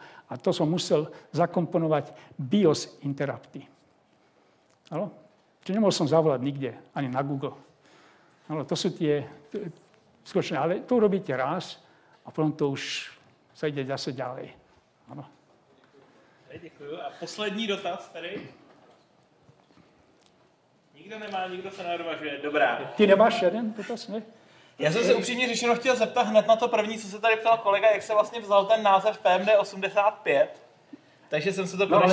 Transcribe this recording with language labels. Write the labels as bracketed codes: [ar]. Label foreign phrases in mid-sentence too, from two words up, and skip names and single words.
[sk] A to som musel zakomponovať BIOS interrupty. Čiže nemohol som zavolať nikde, ani na Google. Áno, to sú tie skutočné, ale to robíte raz a potom to už sa ide zase ďalej. Áno. [cs] Děkuji. A poslední dotaz tady. Nikdo nemá, nikdo se neodvažuje. Dobrá. Ty nemáš jeden dotaz, ne? Já jsem se upřímně řečeno chtěl zeptat hned na to první, co se tady ptal kolega, jak se vlastně vzal ten název PMD 85. Takže jsem se to konečně dozvěděl.